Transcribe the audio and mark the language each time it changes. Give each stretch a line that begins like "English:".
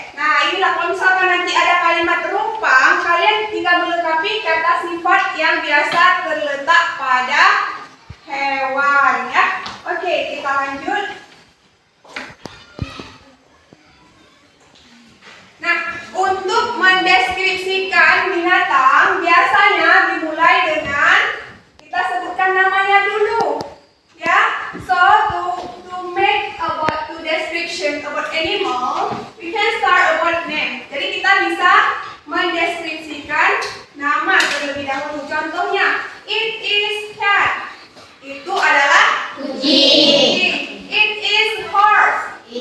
Indonesian: Nah, inilah kalau misalkan nanti ada kalimat terumpang, kalian tinggal melengkapi kata sifat yang biasa terletak pada hewan ya. Oke, kita lanjut. Nah, untuk mendeskripsikan binatang biasanya dimulai dengan kita sebutkan namanya dulu. Ya.
English: So to make about to description about animal, we can start about name.
Indonesian: Jadi kita bisa mendeskripsikan nama terlebih dahulu. Contohnya,
English: it is cat.
Indonesian: Itu adalah kucing.
English: It is horse.